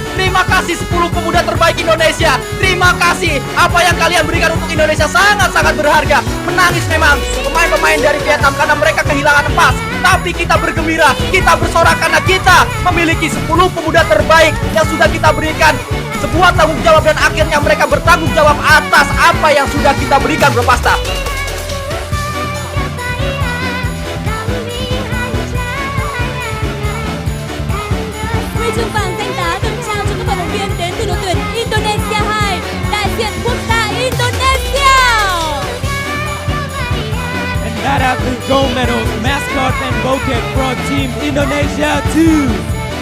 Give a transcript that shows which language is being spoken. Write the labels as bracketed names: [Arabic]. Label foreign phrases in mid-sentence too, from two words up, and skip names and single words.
[Indonesian] Terima kasih 10 pemuda terbaik Indonesia. Terima kasih, apa yang kalian berikan untuk Indonesia sangat-sangat berharga. Menangis memang pemain-pemain dari Vietnam karena mereka kehilangan emas. Tapi kita bergembira, kita bersorak karena kita memiliki 10 pemuda terbaik yang sudah kita berikan sebuah tanggung jawab dan akhirnya mereka bertanggung jawab atas apa yang sudah kita berikan, Bro Pasta. [Vietnamese] Huy chương vàng danh giá được trao cho các vận động viên đến từ đội tuyển Indonesia 2, đại diện quốc gia Indonesia. [English] And that are the gold medals, mascot and bouquet from Team Indonesia 2.